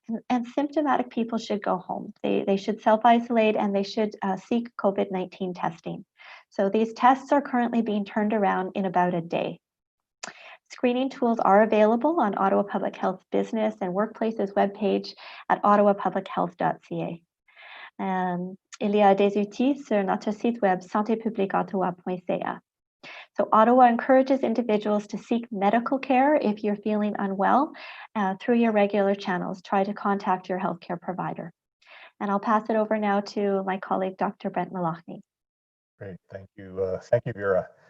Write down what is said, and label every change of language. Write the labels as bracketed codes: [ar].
[en] And symptomatic people should go home. They should self-isolate and they should seek COVID-19 testing. So these tests are currently being turned around in about a day. Screening tools are available on Ottawa Public Health Business and Workplaces webpage at ottawapublichealth.ca. [fr] Il y a des outils sur notre site web santépubliqueottawa.ca. [en] So Ottawa encourages individuals to seek medical care if you're feeling unwell through your regular channels. Try to contact your healthcare provider. And I'll pass it over now to my colleague, Dr. Brent Malachny. Great, thank you. Thank you, Vera.